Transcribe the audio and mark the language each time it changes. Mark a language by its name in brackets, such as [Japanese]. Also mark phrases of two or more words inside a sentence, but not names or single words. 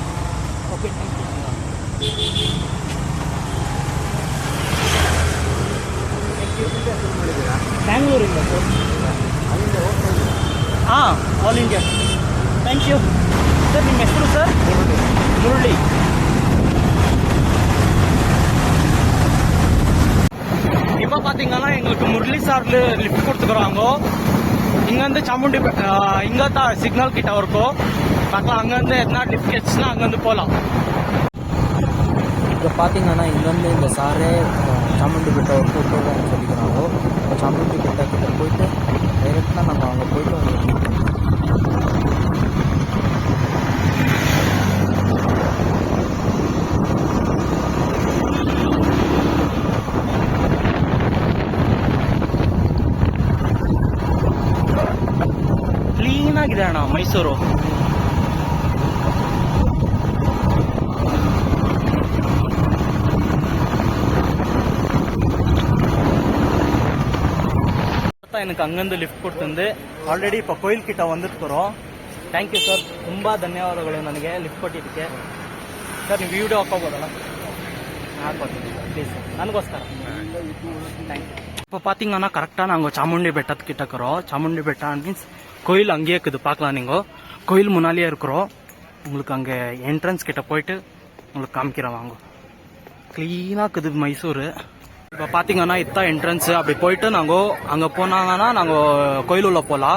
[English] okay, thank you. [Kannada] ಬ್ಯಾಂಗ್ಳೂರಿಂದ ಸರ್. ಹಾಂ, ಆಲ್ ಇಂಡಿಯಾ. [English] thank you [Kannada] ಸರ್. ನಿಮ್ಮ ಹೆಸರು ಸರ್? ಮುರಳಿ. [Tamil] இப்போ பார்த்தீங்கன்னா எங்களுக்கு முரளி சார்ல லிஃப்ட் கொடுத்துக்கிறாங்க. இங்கேருந்து சாமுண்டி இங்கே தான் சிக்னல் கிட்ட இருக்கும். பார்க்கலாம் அங்கேருந்து எதனா லிஃப்ட் கிடச்சுன்னா அங்கேருந்து போகலாம். இப்போ பார்த்தீங்கன்னா இங்கேருந்து இந்த சாரே சாமுண்டி பெட்டை ஒரு கூப்பிட்டு சொல்லிக்கிறாங்க. சாமுண்டி பெட்டை கிட்ட போயிட்டு டைரெக்டாக நாங்கள் அங்கே போயிட்டு உங்களுக்கு மீட் பண்ணுவோம். [Kannada] ಕ್ಲೀನಾಗಿದೆ ಅಣ್ಣ ಮೈಸೂರು. [Tamil] எனக்கு அங்கேருந்து லிஃப்ಟ್ ಕೊಡ್ತಂದೆ. ಆಲ್ರೆಡಿ இப்போ கோயில் கிட்ட வந்துட்டுக்கிறோம். [English] thank you sir, [Kannada] ತುಂಬ ಧನ್ಯವಾದಗಳು ನನಗೆ ಲಿಫ್ಟ್ ಕೊಟ್ಟಿದ್ದಕ್ಕೆ. ಸರ್ ನೀವು ವಿಡಿಯೋ ಹಾಕೋಬೋದಲ್ಲ? ಹಾಕೋತೀನಿ ப்ளீஸ், ನನಗೋಸ್ಕರ. [English] thank you. [Tamil] இப்போ பார்த்தீங்கன்னா கரெக்டாக நாங்கள் சாமுண்டி பெட்டத்துக்கிட்ட இருக்கிறோம். சாமுண்டி பெட்டா மீன்ஸ் கோயில் அங்கேயே இருக்குது, பார்க்கலாம். நீங்கள் கோயில் முன்னாலேயே இருக்கிறோம். உங்களுக்கு அங்கே என்ட்ரன்ஸ் கிட்ட போயிட்டு உங்களுக்கு காமிக்கிறேன் வாங்க. க்ளீனாக இருக்குது மைசூர். இப்போ பார்த்தீங்கன்னா இதுதான் என்ட்ரன்ஸு. அப்படி போயிட்டு நாங்கள் அங்கே போனாங்கன்னா நாங்கள் கோயில் உள்ள போகலாம்.